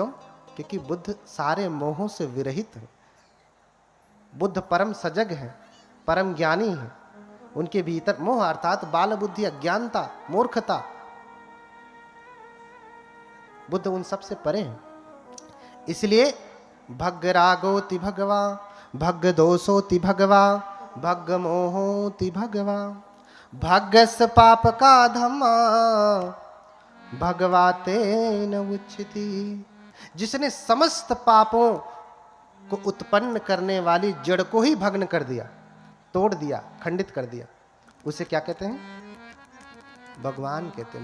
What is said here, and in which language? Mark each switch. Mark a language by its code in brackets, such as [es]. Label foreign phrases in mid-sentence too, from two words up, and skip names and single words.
[hi] क्योंकि बुद्ध सारे मोहों से विरहित है। बुद्ध परम सजग है, परम ज्ञानी है। उनके भीतर मोह अर्थात बाल बुद्धि, अज्ञानता, मूर्खता, बुद्ध उन सब से परे हैं। [pi] इसलिए भग रागोति भगवा, भग दोषोति भगवा, भग मोहोति भगवा, भगस पाप का धम्मा भगवा तेन उच्यति। [hi] जिसने समस्त पापों को उत्पन्न करने वाली जड़ को ही भग्न कर दिया, तोड़ दिया, खंडित कर दिया, उसे क्या कहते हैं? भगवान कहते हैं।